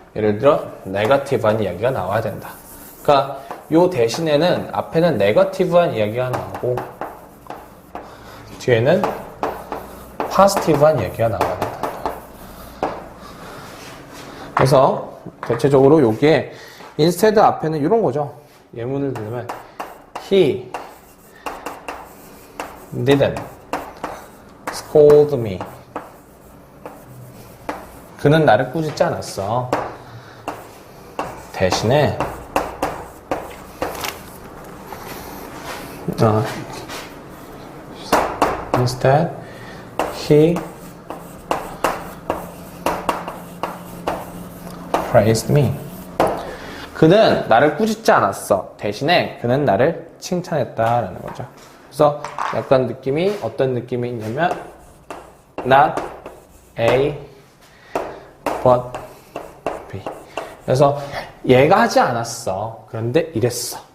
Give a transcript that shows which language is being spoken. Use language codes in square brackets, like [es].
[ko] 예를 들어 네거티브한 이야기가 나와야 된다. 그러니까 요 대신에는 앞에는 네거티브한 이야기가 나오고 뒤에는 포지티브한 이야기가 나와야 된다. 그래서 대체적으로 여기에 instead 앞에는 이런 거죠. 예문을 들으면 [en] he didn't scold me. [ko] 그는 나를 꾸짖지 않았어. [en] 대신에 instead he praised me. [ko] 그는 나를 꾸짖지 않았어. 대신에 그는 나를 칭찬했다라는 거죠. 그래서 약간 느낌이 어떤 느낌이 있냐면 [en] not A but B. [ko] 그래서 얘가 하지 않았어. 그런데 이랬어.